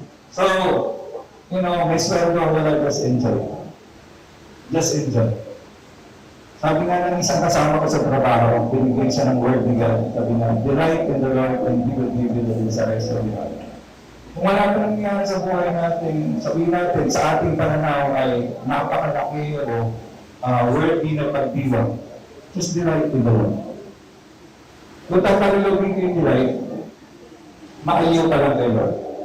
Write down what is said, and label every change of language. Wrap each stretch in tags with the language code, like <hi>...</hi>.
<tl>So, may sweldo wala,</tl> <en>just enjoy. Just enjoy.</en> <tl>Sabi nga ng isang kasama ko sa trabaho, binigyan siya ng word ni God. Sabi nga,</tl> <en>delight in the Lord and He will give you the desires of your heart.</en> <tl>Kung wala pa nangyari sa buhay natin, sabihin natin, sa ating pananaw ay napakalaki o worthy na pagdiwang.</tl> <en>Just delight in the Lord.</en> <tl>Kung tatalagin ko yung delight, maaliw ka lang kay Lord.</tl>